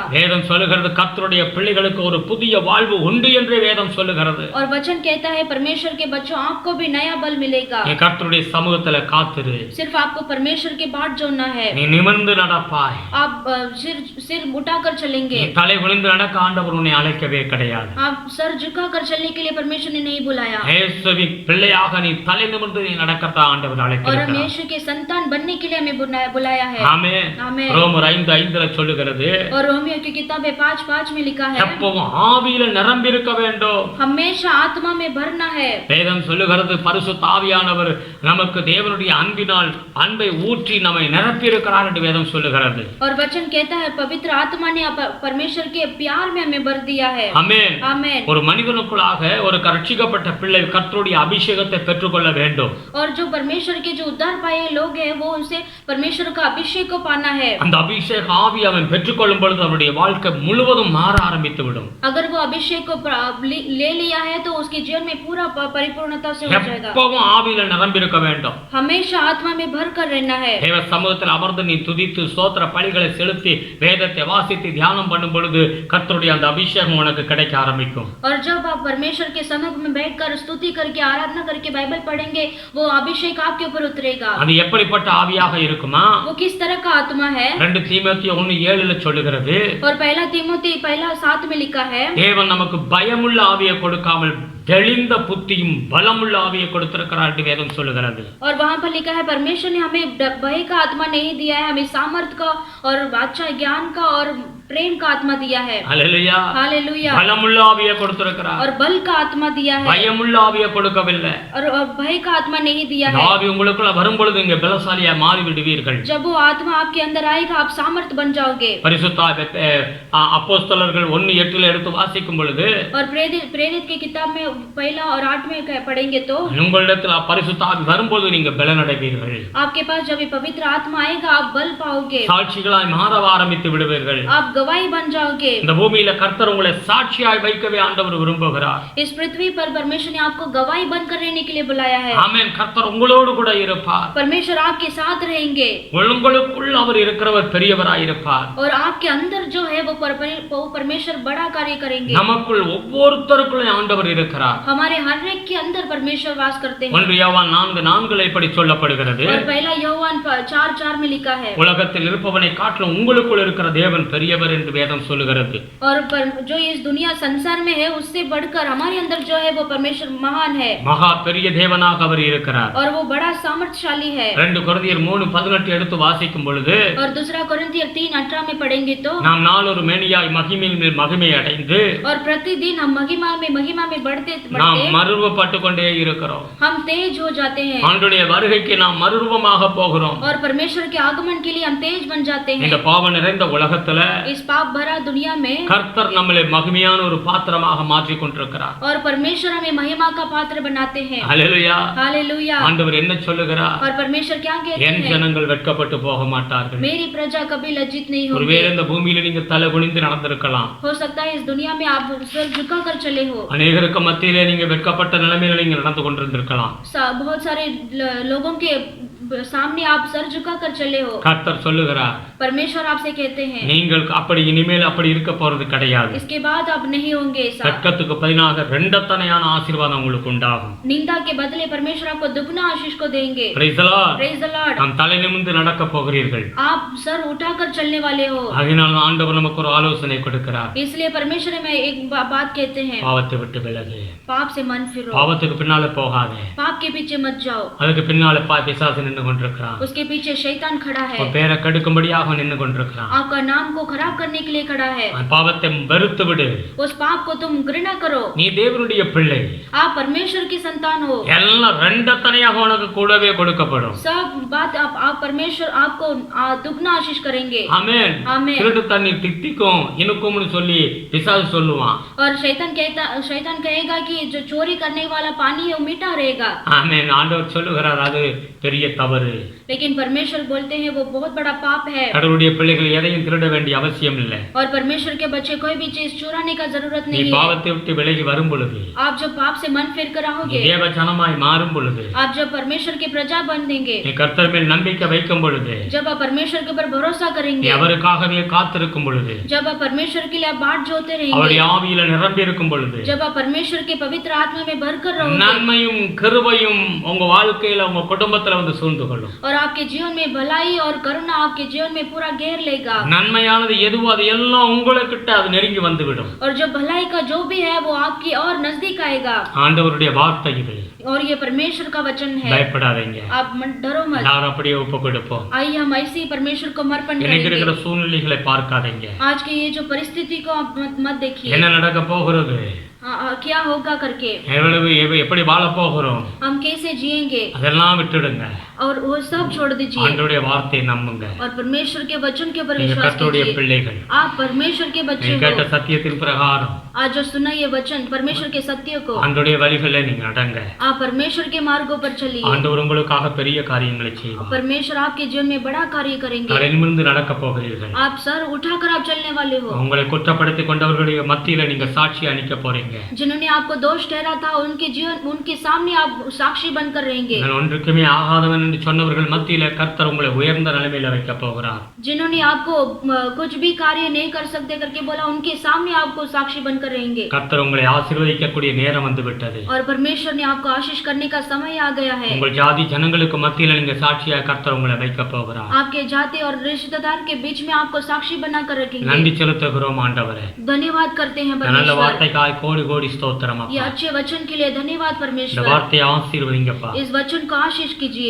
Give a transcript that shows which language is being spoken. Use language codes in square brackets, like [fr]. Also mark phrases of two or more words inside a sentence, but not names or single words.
[ta] வேதம் சொல்லுகிறது கர்த்தருடைய பிள்ளைகளுக்கு ஒரு புதிய வாழ்வு உண்டு என்று வேதம் சொல்லுகிறது. [hi] और वचन कहता है परमेश्वर के बच्चों आपको भी नया बल मिलेगा। [ta] நீ கர்த்தருடைய சமூகத்துல காத்துரு. [hi] सिर्फ आपको परमेश्वर के बाट जोड़ना है। [ta] நீ நிமிர்ந்து நடப்பாய். [hi] आप सिर उठाकर चलेंगे। [ta] நீ தலை குனிந்து நடக்க ஆண்டவர் உன்னை அழைக்கவே கிடையாது. [hi] आप सर झुकाकर चलने के लिए परमेश्वर ने नहीं बुलाया। [ta] இயேசுவின் பிள்ளையாக நீ தலை நிமிர்ந்து நீ நடக்கத்தான் ஆண்டவர் [hi] और [ta] அழைக்கிறார். [hi] हम यीशु के संतान बनने के लिए हमें बुलाया है। [ta] ஆமென். [hi] आमेन। [ta] ரோமர் 5:5 சொல்லுகிறது. [hi] और रोमियो की किताब 5:5 में लिखा है [ta] எப்பவும் ஆவியில நிரம்பி இருக்க வேண்டும். [hi] हमेशा आत्मा में भरना है। [ta] வேதம் சொல்லுகிறது பரிசுத்த ஆவியானவர் நமக்கு தேவனுடைய அன்பினால் அன்பை ஊற்றி நம்மை நிரப்பி இருக்கிறார் என்று வேதம் சொல்லுகிறது. [hi] और वचन कहता है पवित्र आत्मा ने परमेश्वर के प्यार में हमें भर दिया है। [ta] ஆமென். [hi] आमेन। [ta] ஒரு மனிதனுக்குள்ளாக ஒரு ரட்சிக்கப்பட்ட பிள்ளை கர்த்தருடைய அபிஷேகத்தை பெற்றுக்கொள்ள வேண்டும். [hi] और जो परमेश्वर के जो उद्धार पाए लोग हैं वो उनसे परमेश्वर का अभिषेक को पाना है। [ta] அந்த அபிஷேக ஆவி அவன் பெற்றுக்கொள்ளும் பொழுது அவருடைய வாழ்க்கை முழுவதும் மாற ஆரம்பித்து விடும். [hi] अगर वो अभिषेक को ले लिया है तो उसके जीवन में पूरा परिपूर्णता से हो जाएगा। [ta] எப்பவும் ஆவியில நிரம்பி இருக்க வேண்டும். [hi] हमेशा आत्मा में भर कर रहना है। [ta] தேவ சமூகத்தில் அமர்ந்து நீ துதித்து ஸ்தோத்திர பலிகளை செலுத்தி வேதத்தை வாசித்து தியானம் பண்ணும் பொழுது கர்த்தருடைய அந்த அபிஷேகம் உனக்கு கிடைக்க ஆரம்பிக்கும். [hi] और जब आप परमेश्वर के सन्मुख में बैठकर स्तुति करके आराधना करके बाइबल पढ़ेंगे वो अभिषेक आपके ऊपर उतरेगा। [ta] அது எப்படிப்பட்ட ஆவியாக இருக்குமா? [hi] वो किस तरह का आत्मा है? [ta] 2 தீமோத்தேயு 1:7 சொல்லுகிறது. [hi] और 1 तीमुथी 1:7 में लिखा है [ta] தேவன் நமக்கு பயமுள்ள ஆவியை கொடுக்காமல் தெளிந்த புத்தியும் பலமுள்ள ஆவியை கொடுத்திருக்கிறார் என்று வேதம் சொல்லுகிறது. [hi] और वहां पर लिखा है परमेश्वर ने हमें भय का आत्मा नहीं दिया है, हमें सामर्थ का और अच्छा ज्ञान का और प्रेम का आत्मा दिया है। [ta] ஹல்லேலூயா. [hi] हालेलुया। [ta] பலமுள்ள ஆவியை கொடுத்திருக்கிறார். [hi] और बल का आत्मा दिया है [ta] பயமுள்ள ஆவியை கொடுக்கவில்லை. [hi] और भय का आत्मा नहीं दिया [ta] இந்த [hi] है। [ta] ஆவி உங்களுக்குள்ள வரும் பொழுது நீங்க பலசாலியா மாறி விடுவீர்கள். [hi] जब वो आत्मा आपके अंदर आएगा आप सामर्थ बन जाओगे। [ta] பரிசுத்த அப்போஸ்தலர்கள் 1:8 எடுத்து வாசிக்கும் பொழுது [hi] और प्रेरित की किताब में 1 और 8 में पढ़ेंगे तो [ta] உங்களிடத்தில் பரிசுத்த ஆவி வரும்போது நீங்க பலனடைவீர்கள். [hi] आपके पास जब ये पवित्र आत्मा आएगा आप बल पाओगे। [ta] சாட்சிகளாய் மாற ஆரம்பித்து விடுவீர்கள். [hi] आप गवाही बन जाओगे। [ta] இந்த பூமியில கர்த்தர் உங்களை சாட்சியாய் வைக்கவே ஆண்டவர் விரும்புகிறார். [hi] इस पृथ्वी पर परमेश्वर ने आपको गवाही बनकर रहने के लिए बुलाया है। [ta] ஆமென். கர்த்தர் உங்களோடு கூட இருப்பார். [hi] परमेश्वर आपके साथ रहेंगे। [ta] உங்களுக்குள் அவர் இருக்கிறவர் பெரியவராய் இருப்பார். [hi] और आपके अंदर जो है वो परमेश्वर बड़ा कार्य करेंगे। [ta] நமக்குள் ஒவ்வொருத்தருக்குள்ளும் ஆண்டவர் இருக்கிறார். [hi] हमारे हर एक के अंदर परमेश्वर वास करते हैं। [ta] 1 யோவான் 4:4 இப்படி சொல்லப்படுகிறது. [hi] और 1 யோவான் 4:4 में लिखा है [ta] உலகத்தில் இருப்பவனை காட்டிலும் உங்களுக்குள் இருக்கிற தேவன் பெரியவர் என்று வேதம் சொல்லுகிறது. [hi] और जो इस दुनिया संसार में है उससे बढ़कर हमारे अंदर जो है वो परमेश्वर महान है। [ta] மகா பெரிய தேவனாக அவர் இருக்கிறார். [hi] और वो बड़ा सामर्थशाली है। [ta] 2 கொரிந்தியர் 3:18 எடுத்து வாசிக்கும் பொழுது [hi] और 2 कोरिन्थियर 3:18 में पढ़ेंगे तो [ta] நாம் நாளொரு மேனியாய் மகிமையின் மேல் மகிமை அடைந்து [hi] और प्रतिदिन हम महिमा में बढ़ते [ta] நாம் மறுரூபப்பட்டு கொண்டே இருக்கிறோம். [hi] हम तेज हो जाते हैं। [ta] ஆண்டவருடைய வருகைக்கு நாம் மறுரூபமாக போகிறோம். [hi] और परमेश्वर के आगमन के लिए हम तेज बन जाते हैं। [ta] இந்த பாவ நிறைந்த உலகத்துல [hi] इस पाप भरा दुनिया में [ta] கர்த்தர் நம்மளை மகிமையான ஒரு பாத்திரமாக மாற்றிக் கொண்டிருக்கிறார். [hi] और परमेश्वर हमें महिमा का पात्र बनाते हैं। [ta] ஹல்லேலூயா. [hi] हालेलुया। [ta] ஆண்டவர் என்ன சொல்லுகிறார்? [hi] और परमेश्वर क्या कहते [ta] என் [hi] हैं? [ta] ஜனங்கள் வெட்கப்பட்டு போக மாட்டார்கள். [hi] मेरी प्रजा कभी लज्जित नहीं होगी। [ta] ஒருவேளை இந்த பூமியில நீங்க தலை குனிந்து நடந்திருக்கலாம். [hi] हो सकता है इस दुनिया में आप सर झुकाकर चले हो। [ta] அநேகருக்கு மத்தியிலே நீங்க வெட்கப்பட்ட நிலைமையில நீங்க நடந்து கொண்டிருந்திருக்கலாம். [hi] बहुत सारे लोगों के सामने आप सर झुकाकर चले हो। [ta] கர்த்தர் சொல்லுகிறார் [hi] परमेश्वर आपसे कहते हैं [ta] நீங்கள் அப்படி இனிமேல் அப்படி இருக்க போறது கிடையாது. [hi] इसके बाद आप नहीं होंगे ऐसा। [ta] வெட்கத்துக்கு பதிலாக இரண்டத்தனையான ஆசீர்வாதம் உங்களுக்கு உண்டாகும். [hi] निंदा के बदले परमेश्वर आपको दुगना आशीष को देंगे। [en] Praise the Lord. Praise the Lord। [ta] நாம் தலை நிமிர்ந்து நடக்க போகிறீர்கள். [hi] आप सर उठाकर चलने वाले हो। [ta] அதனால் ஆண்டவர் நமக்கு ஒரு ஆலோசனை கொடுக்கிறார். [hi] इसलिए परमेश्वर में एक बात कहते हैं [ta] பாவத்தை விட்டு விலகு. [hi] पाप से मन फिरो। [ta] பாவத்துக்கு பின்னால போகாதே. [hi] पाप के पीछे मत जाओ। [ta] அதுக்கு பின்னால பிசாசு நின்னு கொண்டிருக்கிறான். [hi] उसके पीछे शैतान खड़ा है। [ta] உன் பேரை கெடுக்கும்படியாக நின்னு கொண்டிருக்கிறான். [hi] आपका नाम को खराब करने के लिए खड़ा है। [ta] பாவத்தை வெறுத்து விடு. [hi] उस पाप को तुम घृणा करो। [ta] நீ தேவனுடைய பிள்ளை. [hi] आप परमेश्वर की संतान हो। [ta] எல்லாம் இரண்டத்தனையாக உனக்கு கூடவே கொடுக்கப்படும். [hi] सब बात आप परमेश्वर आपको दुगना आशीष करेंगे। [ta] ஆமென். [hi] आमीन। [ta] திருட்டு தண்ணீர் தித்திக்கும் இனிக்கும்னு சொல்லி பிசாசு சொல்லுவான். [hi] और शैतान कहेगा कि जो चोरी करने वाला पानी है वो मीठा रहेगा, [ta] ஆமென். ஆண்டவர் சொல்லுகிறார் அது பெரிய தவறு. [hi] लेकिन परमेश्वर बोलते हैं वो बहुत बड़ा पाप है। [ta] கடவுளுடைய பிள்ளைகள் எதையும் திருட வேண்டிய அவசியம் இல்லை. [hi] और परमेश्वर के बच्चे कोई भी चीज चुराने का जरूरत [ta] நீ [hi] नहीं है। [ta] பாவத்தை விட்டு விலகி வரும் பொழுது, [hi] आप जब पाप से मन फिर कर [ta] நீ [hi] आओगे, [ta] தேவ ஜனமாய் மாறும் பொழுது, [hi] आप जब परमेश्वर के प्रजा बन देंगे, [ta] நீ கர்த்தர் மேல் நம்பிக்கை வைக்கும் பொழுது, [hi] जब आप परमेश्वर के ऊपर भरोसा [ta] நீ [hi] करेंगे, [ta] அவருக்காகவே காத்திருக்கும் பொழுது, [hi] जब आप परमेश्वर के लिए आप बाट जोते रहेंगे, [ta] அவருடைய ஆவியில நிரம்பி இருக்கும் பொழுது, [hi] जब आप परमेश्वर के पवित्र आत्मा में भरकर रहोगे, [ta] நன்மையும் கிருபையும் உங்க வாழ்க்கையில உங்க குடும்பத்துல வந்து சூழ்ந்து கொள்ளும். [hi] और आपके जीवन में भलाई और करुणा आपके जीवन में पूरा घेर लेगा, [ta] நன்மையானது எதுவோ அது எல்லாம் உங்களுக்கிட்ட அது நெருங்கி வந்துவிடும். [hi] और जो भलाई का जो भी है वो आपकी और नजदीक आएगा। [ta] ஆண்டவருடைய வார்த்தை இது. [hi] और ये परमेश्वर का वचन है, [ta] பயப்படாதீங்க. [hi] आप डरो मत। [ta] எல்லாரும் அப்படியே ஒப்பு கொடுப்போம். [hi] आइए हम ऐसे ही परमेश्वर को समर्पण [ta] இன்னைக்கு இருக்கிற [hi] करेंगे। [ta] சூழ்நிலைகளை பார்க்காதீங்க. [hi] आज की ये जो परिस्थिति को आप मत देखिए, [ta] என்ன நடக்க போகிறது, [hi] क्या होगा करके, [ta] எப்படி வாழ போகிறோம், [hi] हम कैसे जिएंगे, [ta] அதெல்லாம் விட்டுடுங்க. [hi] और वो सब छोड़ दीजिए [ta] ஆண்டவருடைய வார்த்தையை நம்புங்க. [hi] और परमेश्वर के वचन के ऊपर [ta] நீங்க [hi] विश्वास [ta] கர்த்தருடைய [hi] कीजिए। [ta] பிள்ளைகள். [hi] आप परमेश्वर के बच्चे [ta] நீங்க கேட்ட [hi] हो। [ta] சத்தியத்தின் பிரகாரம் [hi] आज जो सुना ये वचन परमेश्वर के सत्य को, [ta] ஆண்டவருடைய வழிகளில் நீங்க நடங்க. [hi] आप परमेश्वर के मार्गों पर चलिए। [ta] ஆண்டவர் உங்களுக்காக பெரிய காரியங்களை செய்வார். [hi] परमेश्वर आपके जीवन में बड़ा कार्य करेंगे। [ta] தலை நிமிர்ந்து நடக்க போகிறீர்கள். [hi] आप सर उठाकर आप चलने वाले हो। [ta] உங்களை குற்றப்படுத்தி கொண்டவர்களுடைய மத்தியில நீங்க சாட்சியா நிக்க போறீங்க. [hi] जिन्होंने आपको दोष ठहरा था उनके जीवन उनके सामने आप साक्षी बनकर रहेंगे। [ta] நான் ஒன்றுக்குமே ஆகாதவன் என்று சொன்னவர்கள் மத்தியில கர்த்தர் உங்களை உயர்ந்த நிலைமையில வைக்க போகிறார். [hi] जिन्होंने आपको कुछ भी कार्य नहीं कर सकते करके बोला उनके सामने आपको साक्षी बनकर रहेंगे। [ta] கர்த்தர் உங்களை ஆசீர்வதிக்கக்கூடிய நேரம் வந்து விட்டது. [hi] और परमेश्वर ने आपको आशीष करने का समय आ गया है। [ta] உங்கள் ஜாதி ஜனங்களுக்கு மத்தியில நீங்க சாட்சியா கர்த்தர் உங்களை வைக்க போகிறார். [hi] आपके जाति और रिश्तेदार के बीच में आपको साक्षी बनाकर रखेंगे। [ta] நன்றி செலுத்துகிறோம் ஆண்டவரே. [hi] धन्यवाद करते हैं [ta] நல்ல [hi] परमेश्वर। [ta] வார்த்தைக்காய் கோடி கோடி ஸ்தோத்திரம் [hi] ये [ta] அப்பா. [hi] अच्छे वचन के लिए धन्यवाद [ta] இந்த [hi] परमेश्वर। [ta] வார்த்தையை ஆசீர்வதிங்கப்பா. [hi] इस वचन को आशीष कीजिए।